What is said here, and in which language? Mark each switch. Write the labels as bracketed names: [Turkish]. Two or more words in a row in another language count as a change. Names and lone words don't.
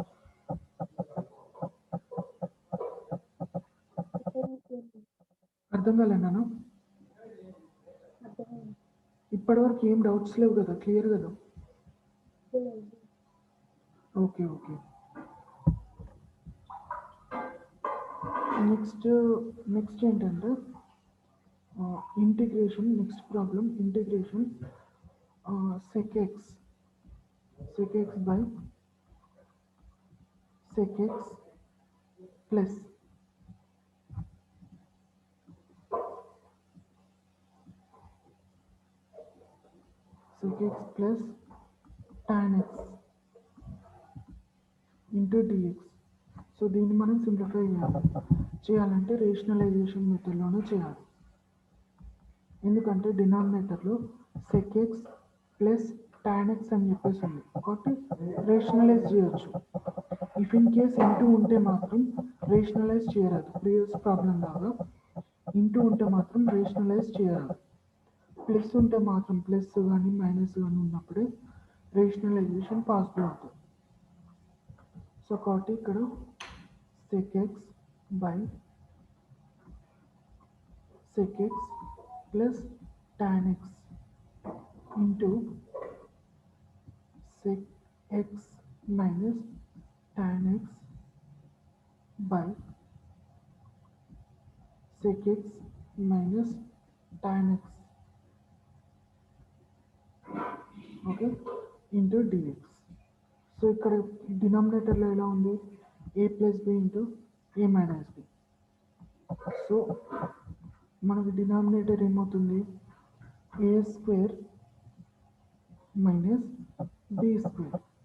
[Telugu] అర్థం కాలేనాను, ఇప్పటి వరకు ఏం డౌట్స్ లేవు కదా, క్లియర్ కదా? [English] okay okay. [Telugu] నెక్స్ట్ ఏంటంటే ఇంటిగ్రేషన్, [English] next problem integration [Telugu] sec x [English] by sec x plus tan x into dx. [Telugu] సో దీన్ని మనం సింప్లిఫై చేయాలంటే [English] rationalization method [Telugu] చేయాలి. ఎందుకంటే డినామినేటర్లో [English] sec x plus tan x [Telugu] అని చెప్పేసి ఉంది కాబట్టి రేషనలైజ్ చేయొచ్చు. [English] if in case into [Telugu] ఉంటే మాత్రం రేషనలైజ్ చేయరాదు, [English] previous problem [Telugu] లాగా ఇంటూ ఉంటే మాత్రం రేషనలైజ్ చేయరాదు. ప్లస్ ఉంటే మాత్రం, ప్లస్ కానీ మైనస్ కానీ ఉన్నప్పుడే [English] rationalization possible [Telugu] అవుతుంది. సో కాబట్టి ఇక్కడ [English] sec x by sec x plus tan x into sec x minus tan x by sec x minus tan x, [Telugu] ఓకే, [English] into dx. [Telugu] సో ఇక్కడ డినామినేటర్లో ఎలా ఉంది, [English] a plus b into a minus b. [Telugu] సో మనకి డినామినేటర్ ఏమవుతుంది, [English] a square minus b square.